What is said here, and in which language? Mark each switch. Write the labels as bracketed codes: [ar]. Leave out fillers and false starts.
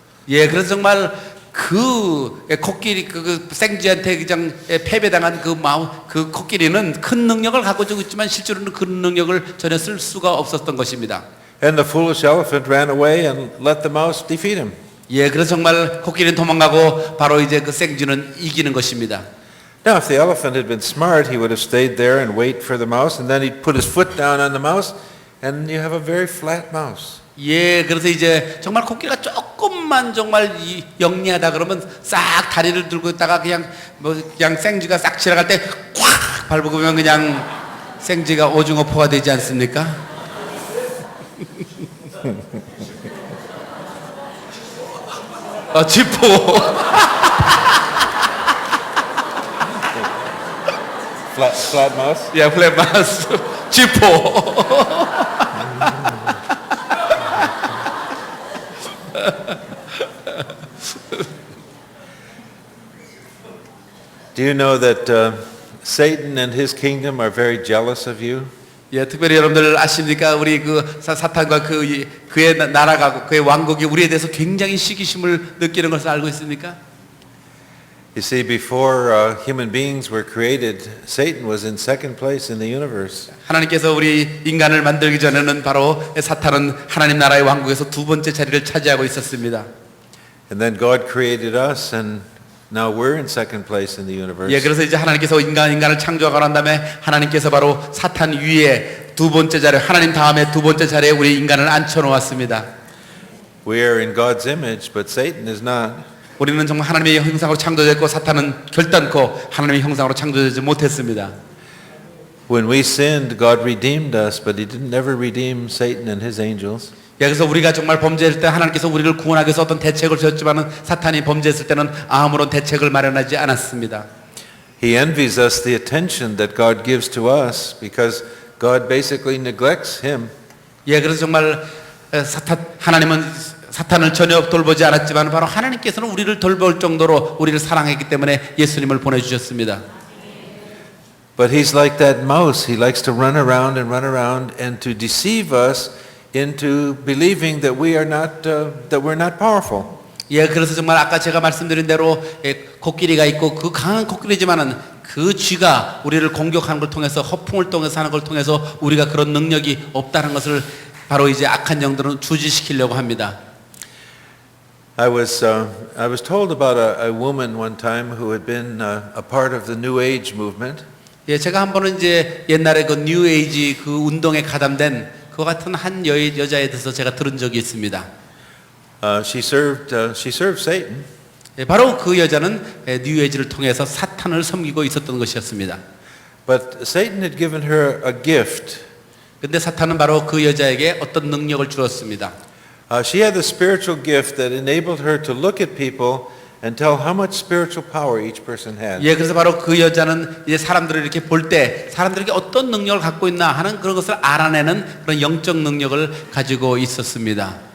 [ko] 예, 그래서 정말 그 코끼리 그 생쥐한테 그냥 패배당한 그 코끼리는 큰 능력을 가지고 있지만 실제로는 그 능력을 전혀 쓸 수가 없었던 것입니다. [en] And the foolish elephant ran away and let the mouse defeat him. [ko] 예, 그래서 정말 코끼리는 도망가고 바로 이제 그 생쥐는 이기는 것입니다. [en] Now, if the elephant had been smart, he would have stayed there and wait for the mouse, and then he'd put his foot down on the mouse, and you have a very flat mouse. [ko] 예, 그래서 이제 정말 코끼리가 조금만 정말 영리하다 그러면 싹 다리를 들고 있다가 그냥 생쥐가 싹 지나갈 때 콱 밟으면 그냥 생쥐가 오징어포가 되지 않습니까? 쥐포. [en] Flat mouse? [ko] 예, 플랫마스. 쥐포. [en] Do you know that Satan and his kingdom are very jealous of you? [ko] 예, 특별히 여러분들 아십니까? 우리 그 사탄과 그의 나라가 그의 왕국이 우리에 대해서 굉장히 시기심을 느끼는 것을 알고 있습니까? [en] You see, before human beings were created, Satan was in second place in the universe. [ko] 하나님께서 우리 인간을 만들기 전에는 바로 사탄은 하나님 나라의 왕국에서 두 번째 자리를 차지하고 있었습니다. [en] And then God created us, and now we're in second place in the universe. [ko] 예, 그래서 이제 하나님께서 인간을 창조하고 난 다음에 하나님께서 바로 사탄 위에 두 번째 자리, 하나님 다음에 두 번째 자리에 우리 인간을 앉혀 놓았습니다. [en] We are in God's image, but Satan is not. [ko] 우리는 정말 하나님의 형상으로 창조됐고 사탄은 결단코 하나님의 형상으로 창조되지 못했습니다. [en] When we sinned, God redeemed us, but He didn't ever redeem Satan and his angels. [ko] 예, 그래서 우리가 정말 범죄할 때 하나님께서 우리를 구원하기 위해서 어떤 대책을 세웠지만은 사탄이 범죄했을 때는 아무런 대책을 마련하지 않았습니다. [en] He envies us the attention that God gives to us because God basically neglects him. [ko] 예, 그래서 정말 하나님은 사탄을 전혀 돌보지 않았지만 바로 하나님께서는 우리를 돌볼 정도로 우리를 사랑했기 때문에 예수님을 보내주셨습니다. [en] But he's like that mouse. He likes to run around and to deceive us into believing that we are not that we're not powerful. [ko] 예, 그래서 정말 아까 제가 말씀드린 대로 코끼리가 있고 그 강한 코끼리지만은 그 쥐가 우리를 공격하는 걸 통해서 허풍을 통해서 하는 걸 통해서 우리가 그런 능력이 없다는 것을 바로 이제 악한 영들은 주지시키려고 합니다. [en] I was told about a woman one time who had been a part of the New Age movement. [ko] 예, 제가 한 번은 이제 옛날에 그 뉴 에이지 그 운동에 가담된 그 같은 한 여자에 대해서 제가 들은 적이 있습니다. [en] She served Satan. [ko] 예, 바로 그 여자는 뉴 에이지를 통해서 사탄을 섬기고 있었던 것이었습니다. [en] But Satan had given her a gift. [ko] 근데 사탄은 바로 그 여자에게 어떤 능력을 주었습니다. [en] She had the spiritual gift that enabled her to look at people and tell how much spiritual power each person had. [ko] 예, 그래서 바로 그 여자는 이제 사람들을 이렇게 볼 때 사람들에게 어떤 능력을 갖고 있나 하는 그런 것을 알아내는 그런 영적 능력을 가지고 있었습니다.